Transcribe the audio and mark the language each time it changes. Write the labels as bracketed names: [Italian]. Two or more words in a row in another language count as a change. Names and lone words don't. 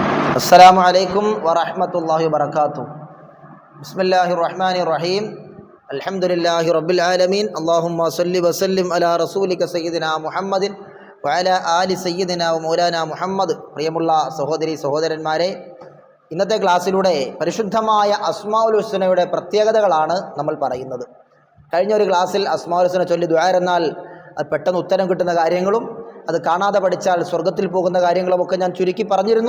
[Arabic] السلام عليكم ورحمة الله وبركاته. بسم الله الرحمن الرحيم. الحمد لله رب العالمين. اللهم صل وسلم على رسولك سيدنا محمد وعلى آل سيدنا ومولانا മുഹമ്മദ്. [Malayalam] പ്രിയമുള്ള സഹോദരി സഹോദരന്മാരെ, ഇന്നത്തെ ക്ലാസ്സിലൂടെ പരിശുദ്ധമായ അസ്മാഉൽ ഹുസ്നയുടെ പ്രത്യേകതകളാണ് നമ്മൾ പറയുന്നത്. കഴിഞ്ഞ ഒരു ക്ലാസ്സിൽ അസ്മാഉൽ ഹുസ്ന ചൊല്ലി ദുആ എന്നാൽ അത് പെട്ടെന്ന് ഉത്തരം കിട്ടുന്ന കാര്യങ്ങളും അത് കാണാതെ പഠിച്ചാൽ സ്വർഗത്തിൽ പോകുന്ന കാര്യങ്ങളുമൊക്കെ ഞാൻ ചുരുക്കി പറഞ്ഞിരുന്നു.